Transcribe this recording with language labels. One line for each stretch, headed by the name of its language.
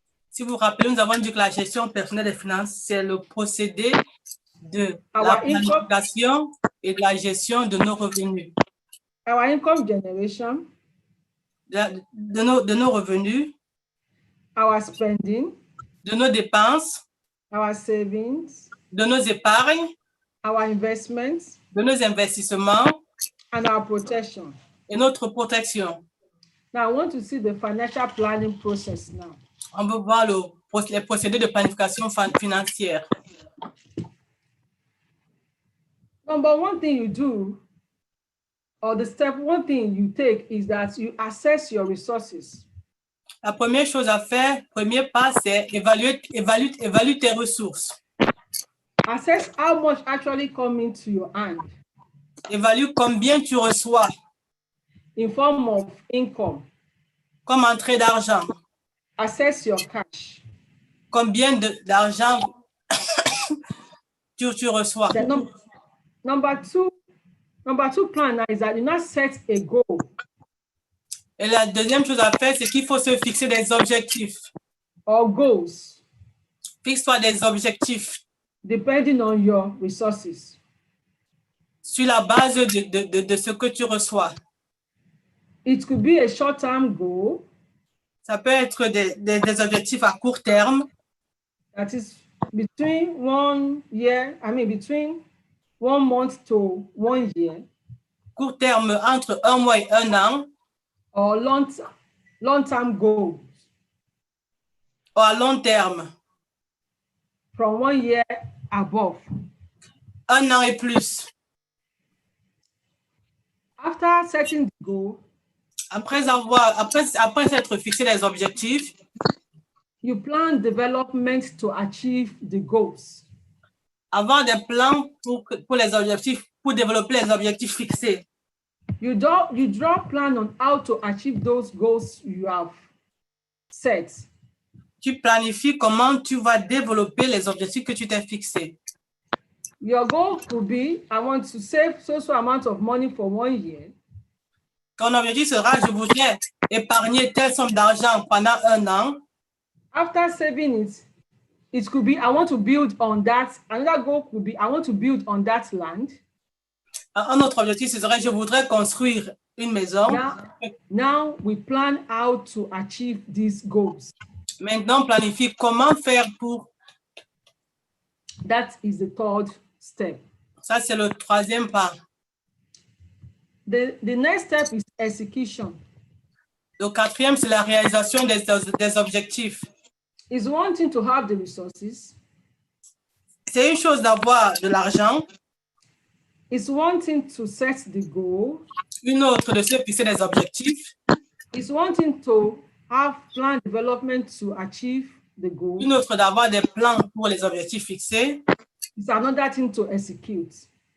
French: Si vous vous rappelez, nous avons dit que la gestion personnelle des finances, c'est le procédé de la planification et de la gestion de nos revenus.
English: our income generation,
French: de nos revenus,
English: our spending,
French: de nos dépenses,
English: our savings,
French: de nos épargnes,
English: our investments,
French: de nos investissements
English: and our protection.
French: et notre protection.
English: Now, I want to see the financial planning process now.
French: On veut voir les procédés de planification financière.
English: Number one thing you do, or the step one thing you take, is that you assess your resources.
French: La première chose à faire, premier pas, c'est évaluer tes ressources.
English: Assess how much actually come into your hand
French: Évalue combien tu reçois
English: in form of income.
French: comme entrée d'argent.
English: Assess your cash.
French: Combien d'argent tu reçois.
English: The number two plan now is that you now set a goal.
French: Et la deuxième chose à faire, c'est qu'il faut se fixer des objectifs.
English: Or goals,
French: Fixe-toi des objectifs
English: depending on your resources.
French: sur la base de ce que tu reçois.
English: It could be a short-term goal,
French: Ça peut être des objectifs à court terme,
English: that is between 1 year, between 1 month to 1 year,
French: court terme entre 1 mois et 1 an,
English: or long-term goals
French: ou à long terme,
English: from 1 year above.
French: 1 an et plus.
English: After setting the goal,
French: Après s'être fixé les objectifs,
English: you plan development to achieve the goals.
French: avoir des plans pour les objectifs, pour développer les objectifs fixés.
English: You draw a plan on how to achieve those goals you have set.
French: Tu planifies comment tu vas développer les objectifs que tu t'es fixés.
English: Your goal could be, I want to save so amount of money for 1 year.
French: Ton objectif sera, je voudrais épargner telle somme d'argent pendant 1 an.
English: After saving it could be, I want to build on that. Another goal could be, I want to build on that land.
French: Un autre objectif, ce serait, je voudrais construire une maison.
English: Now we plan how to achieve these goals.
French: Maintenant, planifie comment faire pour.
English: That is the third step.
French: Ça, c'est le troisième pas.
English: The next step is execution.
French: Le quatrième, c'est la réalisation des objectifs.
English: It's one thing to have the resources.
French: C'est une chose d'avoir de l'argent.
English: It's one thing to set the goal.
French: Une autre de se fixer des objectifs.
English: It's one thing to have plan development to achieve the goal.
French: Une autre d'avoir des plans pour les objectifs fixés.
English: It's another thing to execute.